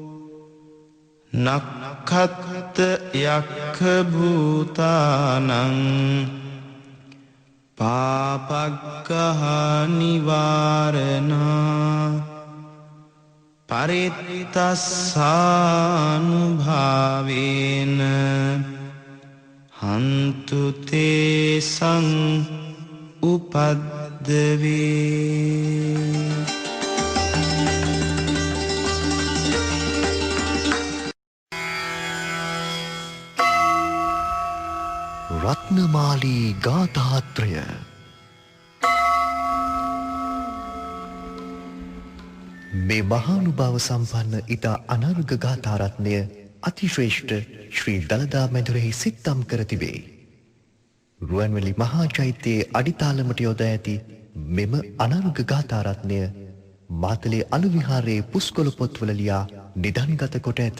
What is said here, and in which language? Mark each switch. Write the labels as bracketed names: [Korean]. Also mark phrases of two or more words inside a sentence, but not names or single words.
[Pali] නක්ඛත් යක්ඛ භූතානං පාපග්ගහ නිවාරණා පරිත්තස්සානුභාවේන හන්තු තේසං උපද්දවේ [Sinhala] රත්නමාලී ගාථාත්‍රය මේ මහානුභාව සම්පන්න ඉතා අනර්ඝ ගාථාරත්නය අතිශ්‍රේෂ්ඨ ශ්‍රී දළදා මැදුරෙහි සිත්තම් කර තිබේ. රුවන්වැලි මහා චෛත්‍යයේ අඩිතාලමට යොදා ඇති මෙම අනර්ඝ ගාථාරත්නය මාතලේ අලු විහාරයේ පුස්කොළ පොත්වල ලියා නිදන්ගත කොට ඇත.